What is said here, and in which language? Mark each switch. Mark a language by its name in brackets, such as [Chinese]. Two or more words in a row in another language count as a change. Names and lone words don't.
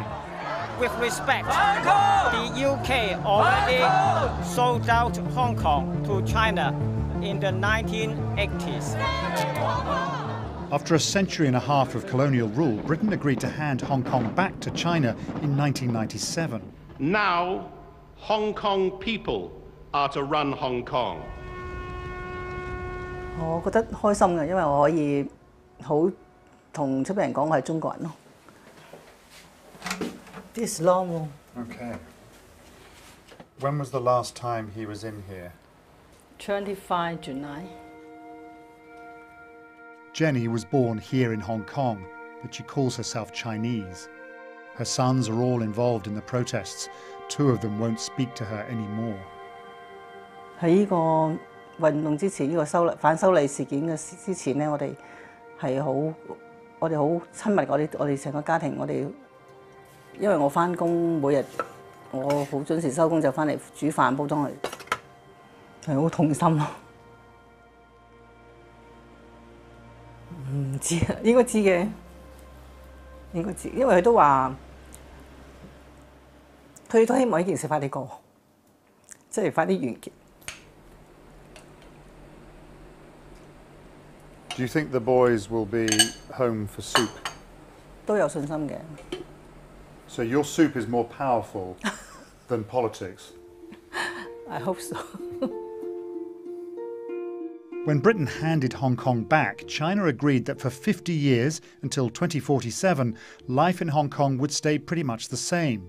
[English] With respect, the UK already sold out Hong Kong to China in the 1980s. After a century and a half of colonial rule, Britain agreed to hand Hong Kong back to China in 1997. Now, Hong Kong people are to run Hong Kong. [Cantonese] 我覺得開心嘅，因為我可以好同出邊人講我係中國人咯。 [English] This long. Okay. When was the last time he was in here? 25 July. Jenny was born here in Hong Kong, but she calls herself Chinese. Her sons are all involved in the protests. 2 of them won't speak to her anymore. [Cantonese] 喺呢個運動之前，呢個反修例事件嘅之前咧，我哋好親密，我哋成個家庭，因為我返工每日我好準時收工就返嚟煮飯煲湯，係好痛心咯。唔知啊，應該知嘅，應該知，因為佢都話，佢都希望呢件事快啲過，即係快啲完結。 [English] Do you think the boys will be home for soup? [Cantonese] 都有信心嘅。 [English] So your soup is more powerful than politics? I hope so. When Britain handed Hong Kong back, China agreed that for 50 years, until 2047, life in Hong Kong would stay pretty much the same.